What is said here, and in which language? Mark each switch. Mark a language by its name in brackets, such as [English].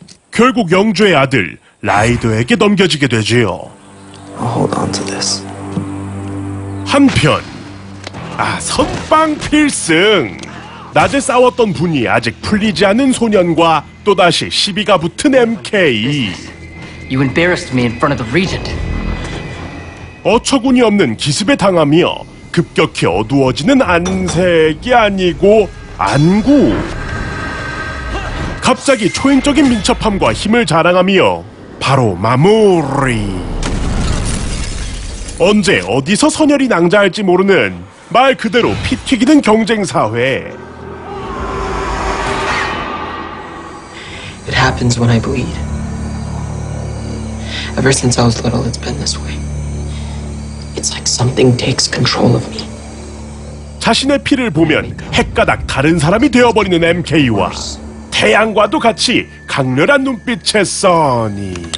[Korean] 결국 영주의 아들 라이더에게 넘겨지게 되지요. [English] I'll hold on to this. [Korean] 한편 선빵 필승. 낮에 싸웠던 분이 아직 풀리지 않은 소년과 또다시 시비가 붙은 MK. [English] You embarrassed me in front of the regent. [Korean] 어처구니 없는 기습에 당하며 급격히 어두워지는 안색이 아니고 안구. 갑자기 초인적인 민첩함과 힘을 자랑하며 바로 마무리. 언제 어디서 선열이 낭자할지 모르는 말 그대로 피 튀기는 경쟁사회. [English] It happens when I bleed. Ever since I was little, it's been this way. It's like something takes control of me. [Korean] 자신의 피를 보면 핵가닥 다른 사람이 되어버리는 MK와 태양과도 같이 강렬한 눈빛의 써니.